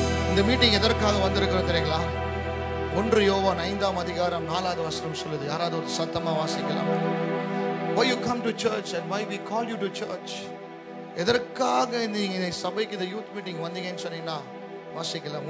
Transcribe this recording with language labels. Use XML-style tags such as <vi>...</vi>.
<ta>இந்த மீட்டிங் எதற்காக வந்திருக்கிறோம் தெரியுங்களா? 1 யோவான் 5ஆம் அதிகாரம் 4வது வசனம் சொல்லுது. யாராவது ஒரு சத்தமா வாசிக்கலாம்.</ta> <en>Why you come to church and why we call you to church?</en> <ta>எதற்காக நீங்க சபைக்கு இந்த யூத் மீட்டிங் வந்தீங்கன்னு சொன்னீங்கன்னா வாசிக்கலாம்.</ta>